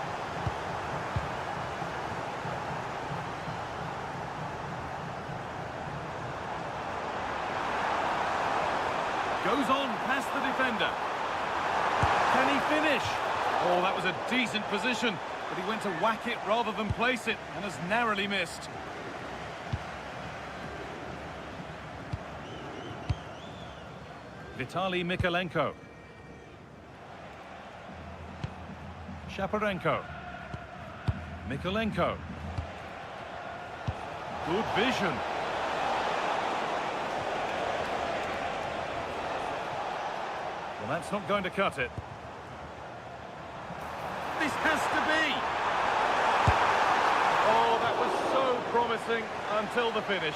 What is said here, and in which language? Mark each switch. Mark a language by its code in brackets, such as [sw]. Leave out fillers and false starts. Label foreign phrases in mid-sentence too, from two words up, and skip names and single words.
[en] Goes on past the defender. Can he finish? Oh, that was a decent position, but he went to whack it rather than place it and has narrowly missed. Vitaly Mikalenko. Shaparenko. Mikalenko. Good vision. Well, that's not going to cut it. This has to be. Oh, that was so promising until the finish.